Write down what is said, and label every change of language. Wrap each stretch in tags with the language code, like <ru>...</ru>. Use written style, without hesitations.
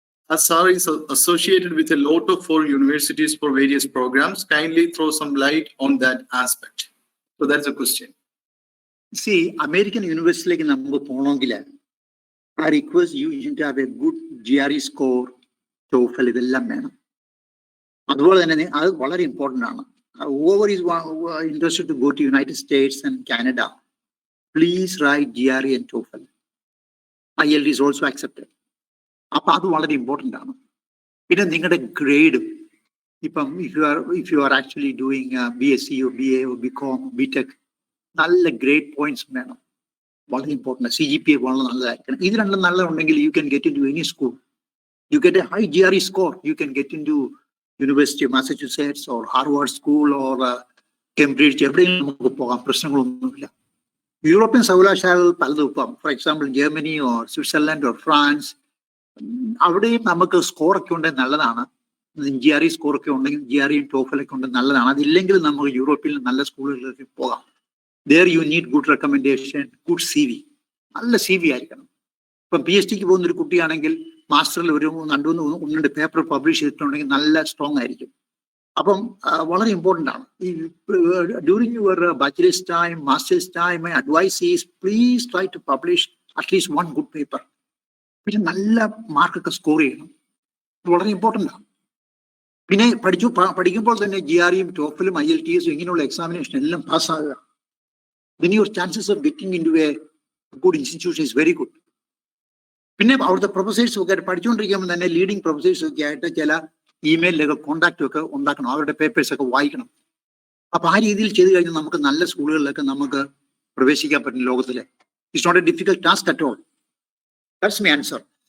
<en>As sir is associated with a lot of foreign universities for various programs, kindly throw some light on that aspect. So that's a question. See, American</en> <ml>യൂണിവേഴ്സിറ്റിയിലേക്ക് നമുക്ക് പോകണമെങ്കിൽ</ml> <en>I request you to have a good GRE score, TOEFL,</en> <ml>ഇതെല്ലാം വേണം. അതുപോലെ തന്നെ അത് വളരെ important ആണ്.</ml> <en>Whoever is interested to go to United States and Canada, please write GRE and TOEFL. IELTS is also accepted.</en> <ml>അപ്പൊ അത് വളരെ ഇമ്പോർട്ടൻ്റ് ആണ്. പിന്നെ നിങ്ങളുടെ grade</ml> <en>if you are actually doing BSc or BA or BCom, BTech,</en> <ml>നല്ല grade points വേണം. വളരെ important. CGPA വളരെ നല്ലതായിരിക്കണം. ഇത് രണ്ടും നല്ലതുണ്ടെങ്കിൽ</ml> <en>you can get into any school. You get a high GRE score, you can get into University of Massachusetts or Harvard School or Cambridge.</en> <ml>എവിടെയും നമുക്ക് പോകാം, പ്രശ്നങ്ങളൊന്നുമില്ല. യൂറോപ്യൻ സർവകലാശാലകൾ പലതും ഇപ്പം,</ml> <en>for example Germany or Switzerland or France,</en> <ml>അവിടെയും നമുക്ക് സ്കോറൊക്കെ ഉണ്ടെങ്കിൽ നല്ലതാണ്. GRE സ്കോറൊക്കെ ഉണ്ടെങ്കിൽ GRE ടോഫലൊക്കെ ഉണ്ടെങ്കിൽ നല്ലതാണ്. അതില്ലെങ്കിൽ നമുക്ക് യൂറോപ്പിൽ നല്ല സ്കൂളുകളിലേക്ക് പോകാം.</ml> <en>There you need good recommendation, good CV.</en> <ml>നല്ല CV ആയിരിക്കണം. ഇപ്പം PhDക്ക് പോകുന്ന ഒരു കുട്ടിയാണെങ്കിൽ മാസ്റ്ററിൽ ഒരു 2-3 പേപ്പർ പബ്ലിഷ് ചെയ്തിട്ടുണ്ടെങ്കിൽ നല്ല സ്ട്രോങ് ആയിരിക്കും. അപ്പം വളരെ ഇമ്പോർട്ടൻ്റ് ആണ്.</ml> <en>During your bachelor's time, master's time, my advice is please try to publish at least 1 good paper.</en> <ml>പിന്നെ നല്ല മാർക്കൊക്കെ സ്കോർ ചെയ്യണം. വളരെ ഇമ്പോർട്ടൻ്റ് ആണ്. പിന്നെ പഠിക്കുമ്പോൾ തന്നെ GREയും ടോഫലും IELTS ഇങ്ങനെയുള്ള എക്സാമിനേഷൻ എല്ലാം പാസ്സാകുക.</ml> <en>Then your chances of getting into a good institution is very good.</en> <ml>പിന്നെ അവിടുത്തെ പ്രൊഫസേഴ്സ് ഒക്കെ പഠിച്ചുകൊണ്ടിരിക്കുമ്പോൾ തന്നെ ലീഡിങ് പ്രൊഫസേഴ്സ് ഒക്കെ ആയിട്ട് ചില ഇമെയിലൊക്കെ കോണ്ടാക്ട് ഒക്കെ ഉണ്ടാക്കണം, അവരുടെ പേപ്പേഴ്സ് ഒക്കെ വായിക്കണം. അപ്പൊ ആ രീതിയിൽ ചെയ്തു കഴിഞ്ഞാൽ നമുക്ക് നല്ല സ്കൂളുകളിലൊക്കെ നമുക്ക് പ്രവേശിക്കാൻ പറ്റും ലോകത്തിലെ.</ml> <en>It's not a difficult task at all. That's my answer.</en>